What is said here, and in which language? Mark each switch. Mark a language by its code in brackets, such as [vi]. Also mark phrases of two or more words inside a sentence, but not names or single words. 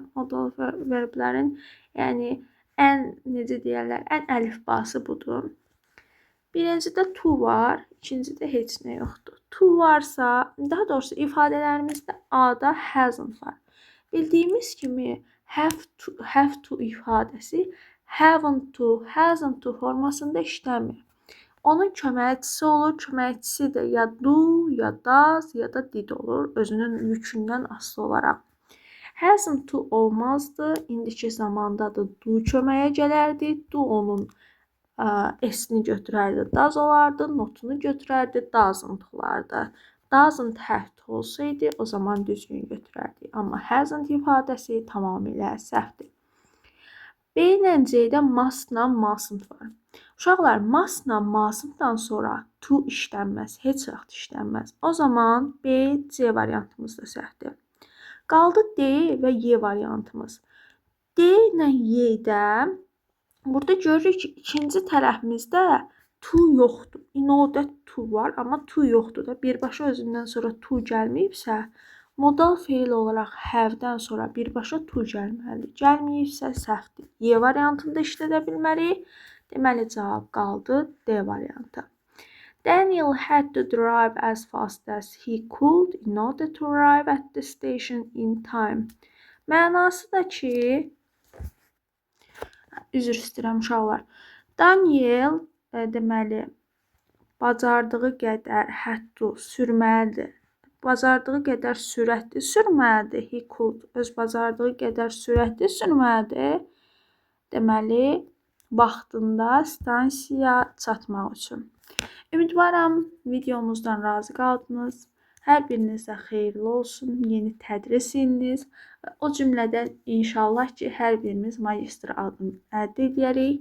[az] Modal verblərin, yəni, ən, necə deyərlər, ən əlifbası budur. Birincidə to var, ikincidə heç nə yoxdur. To varsa, daha doğrusu ifadələrimizdə A-da hasn't var. Bildiyimiz kimi [en] have to [az] ifadəsi [en] haven't to, hasn't to [az] formasında işləmir. Onun köməkçisi olur, köməkçisi də ya do, ya does, ya da did olur, özünün yükündən asılı olaraq. [en] Hasn't to [az] olmazdı, indiki zamanda da do köməyə gələrdi, do onun S-ni götürərdi, does olardı, notunu götürərdi, doesn't olardı. [en] Doesn't have to [az] olsaydı o zaman düzgün götürərdik. Amma hasn't ifadəsi tamamilə səhvdir. B ilə C-də must-la mustn't var. Uşaqlar, must-la mustn't-dan sonra to işlənməz, heç vaxt işlənməz. O zaman B, C variantımız da səhvdir. Qaldı D və Y variantımız. D ilə Y-də burada görürük ki, ikinci tərəfimizdə to yoxdur. [en] In order to [az] var, amma to yoxdur da. Birbaşa özündən sonra to gəlməyibsə, modal feil olaraq have-dən sonra birbaşa to gəlməlidir. Gəlməyibsə səhvdir. Y variantını da işlədə bilmərik. Deməli, cavab qaldı D variantı. [en] Daniel had to drive as fast as he could in order to arrive at the station in time. [az] Mənası da ki, üzr istəyirəm uşaqlar. Daniel deməli bacardığı qədər [en] had to [az] sürməlidir. Bacardığı qədər sürətli sürməlidir. [en] He could [az] öz bacardığı qədər sürətli sürməlidir. Deməli, vaxtında stansiyaya çatmaq üçün. Ümidvaram videomuzdan razı qaldınız. Hər birinizə xeyirli olsun. Yeni tədris iliniz. O cümlədən inşallah ki, hər birimiz magistr adını əldə edərik.